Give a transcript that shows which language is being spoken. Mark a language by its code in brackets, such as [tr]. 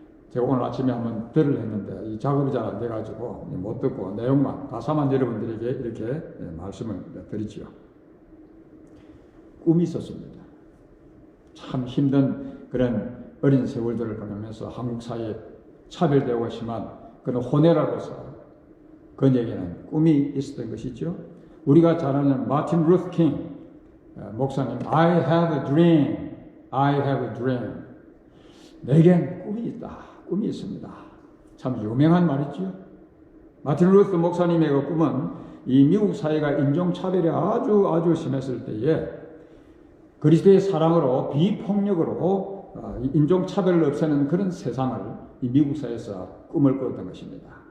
[ko] 제가 오늘 아침에 한번 들으려 했는데 이 작업이 잘 안 돼가지고 못 듣고 내용만, 가사만 여러분들에게 이렇게 말씀을 드리지요. 꿈이 있었습니다. 참 힘든 그런 어린 세월들을 보내면서 한국 사회에 차별되고 심한 그런 혼외라고서 그에게는 꿈이 있었던 것이죠. 우리가 잘 아는 마틴 루터 킹 목사님, [en] I have a dream, I have a dream. [ko] 내겐 꿈이 있다, 꿈이 있습니다. 참 유명한 말이지요. 마틴 루터 목사님의 그 꿈은 이 미국 사회가 인종차별이 아주 심했을 때에 그리스도의 사랑으로 비폭력으로 인종차별을 없애는 그런 세상을 이 미국 사회에서 꿈을 꿨던 것입니다.